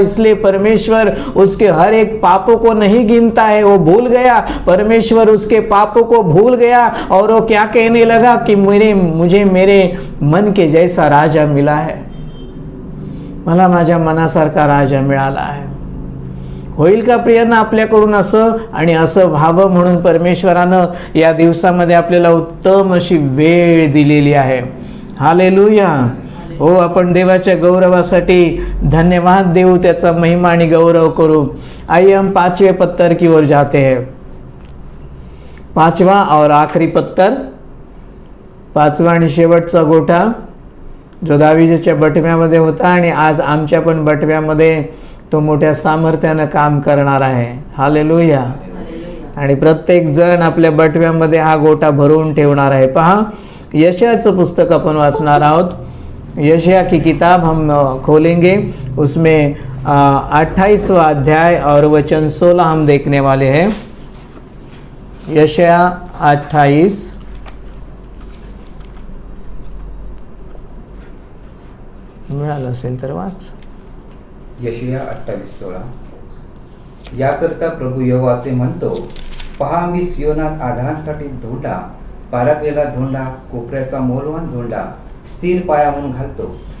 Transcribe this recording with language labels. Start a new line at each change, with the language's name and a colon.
Hindi: इसलिए परमेश्वर उसके हर एक पापों को नहीं गिनता है। वो भूल गया, परमेश्वर उसके पापों को भूल गया और वो क्या कहने लगा कि मुझे मेरे मन के जैसा राजा मिला है,
Marathi: मला माझ्या मनासारखा राजा मिळाला आहे। होईल का प्रियांना आपल्याकडून असं? आणि असं व्हावं म्हणून परमेश्वरानं या दिवसामध्ये आपल्याला उत्तम अशी वेळ दिलेली आहे। हालेलुया। हो, आपण देवाच्या गौरवासाठी धन्यवाद देऊ, त्याचा महिमा आणि गौरव करू।
Hindi: आइए हम 5वें पत्तर की ओर जाते हैं। 5वां और आखरी पत्तर,
Marathi: 5वां आणि शेवटचा गोठा जो दावीच्या बटव्यामध्ये होता आणि आज आमच्या पण बटव्यामध्ये तो मोठ्या सामर्थ्यानं काम करणार आहे। हालेलुया। आणि प्रत्येक जण आपल्या बटव्यामध्ये हा गोठा भरून ठेवणार आहे। पहा, यशायाचं पुस्तक आपण वाचणार आहोत।
Hindi: यशाया की किताब हम खोलेंगे, उसमें 28वां अध्याय और वचन 16 हम देखने वाले हैं।
Marathi: यशाया 28 मिळालं असेल तर वाच। यशाया 28:16 याकरता प्रभू यहोवा असे म्हणतो, पहा मी सियोनात आधारांसाठी धोंडा, पारखलेला धोंडा, कोपऱ्याचा मौल्यवान धोंडा स्थिर पाया म्हणून घालतो।